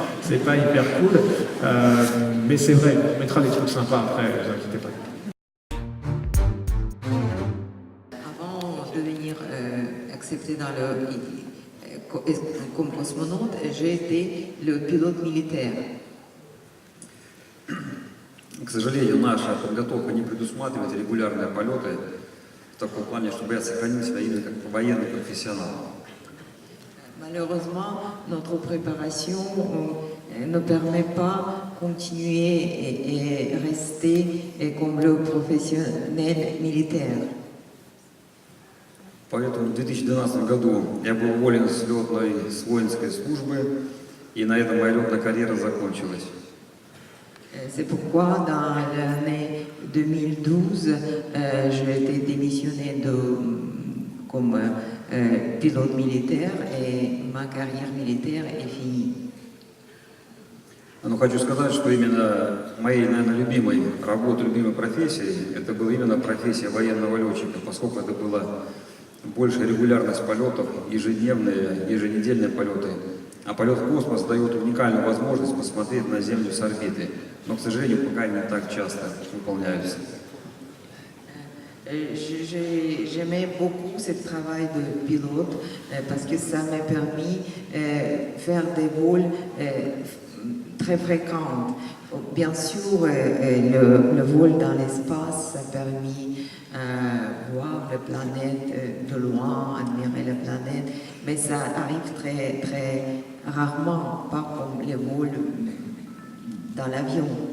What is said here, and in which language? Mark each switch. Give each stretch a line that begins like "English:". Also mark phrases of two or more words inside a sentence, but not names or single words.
French: C'est pas hyper cool. Mais c'est vrai, on mettra des trucs sympas après, ne vous inquiétez pas. Avant de venir accepter comme cosmonaute, j'ai été le pilote militaire.
Russian: К сожалению, наша подготовка не предусматривает регулярные полеты в таком плане, чтобы я сохранил себя именно как военный профессионал.
French: Malheureusement, notre préparation ne permet pas de continuer et rester comme le professionnel militaire.
Russian: Поэтому в 2012 году я был уволен с воинской службы, и на этом моя летная карьера закончилась.
French: C'est pourquoi dans l'année 2012, j'ai été démissionné comme pilote militaire et ma carrière militaire est finie.
Russian: Но хочу сказать, что именно моей, наверное, любимой работой, любимой профессией, это была именно профессия военного летчика, поскольку это была большая регулярность полетов, ежедневные, еженедельные полеты. А полет в космос дает уникальную возможность посмотреть на Землю с орбиты. Но, к сожалению, пока не так часто выполняются.
French: J'aimais beaucoup ce travail de pilote parce que ça m'a permis de faire des vols très fréquents. Bien sûr, le vol dans l'espace, ça a permis voir la planète de loin, admirer la planète, mais ça arrive très, très rarement, pas comme les vols dans l'avion.